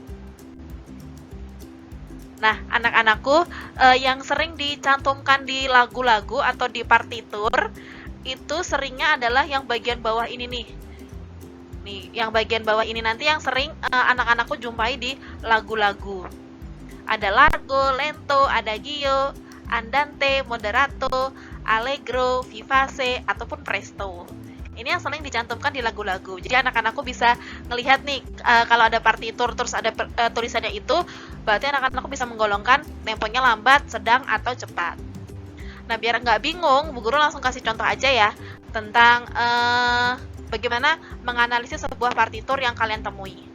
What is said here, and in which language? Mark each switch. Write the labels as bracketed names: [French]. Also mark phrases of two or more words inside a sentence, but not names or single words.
[Indonesian] Nah, anak-anakku, yang sering dicantumkan di lagu-lagu atau di partitur itu seringnya adalah yang bagian bawah ini nih. Nih, yang bagian bawah ini nanti yang sering anak-anakku jumpai di lagu-lagu. Ada [Italian] largo, lento, adagio, andante, moderato, allegro, vivace, [Indonesian] ataupun presto. Ini yang sering dicantumkan di lagu-lagu. Jadi anak-anakku bisa ngelihat nih kalau ada partitur terus ada tulisannya itu, berarti anak-anakku bisa menggolongkan temponya lambat, sedang, atau cepat. Nah, biar nggak bingung, Bu Guru langsung kasih contoh aja ya tentang bagaimana menganalisis sebuah partitur yang kalian temui.